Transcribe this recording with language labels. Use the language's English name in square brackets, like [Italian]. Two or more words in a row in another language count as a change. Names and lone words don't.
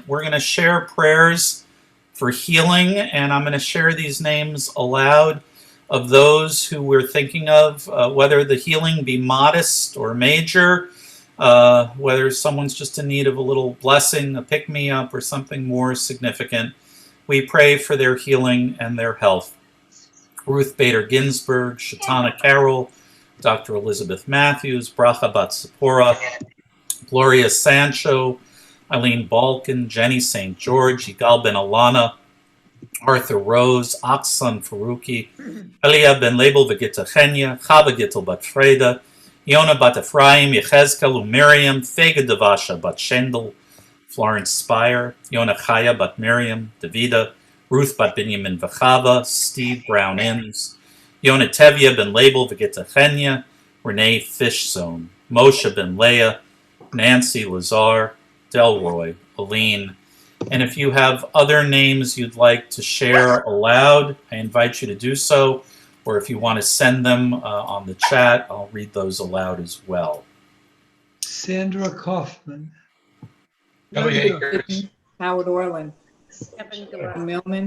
[English] We're going to share prayers for healing, and I'm going to share these names aloud of those who we're thinking of, whether the healing be modest or major, whether someone's just in need of a little blessing, a pick-me-up, or something more significant. We pray for their healing and their health. Ruth Bader Ginsburg, Shatana Carroll, Dr. Elizabeth Matthews, Bracha Bat Zipporah, Gloria Sancho, Eileen Balkan, Jenny St. George, Yigal Ben Alana, Arthur Rose, Aksan Faruqi, Elia Ben Label Vegita Chenya, Chava Gittel Bat Freda, Yona Bat Ephraim, Yechezkel Miriam, Fega Devasha Bat Shendel, Florence Spire, Yona Chaya Bat Miriam, Davida, Ruth Bat Binyamin Vachava, Steve Brown Inns, Yona Tevya Ben Label Vegita Chenya, Renee Fishzone, Moshe Ben Leah, Nancy Lazar, Delroy, Aline. And if you have other names you'd like to share aloud, I invite you to do so. Or if you want to send them on the chat, I'll read those aloud as well. Sandra Kaufman. Howard Orland. Millman.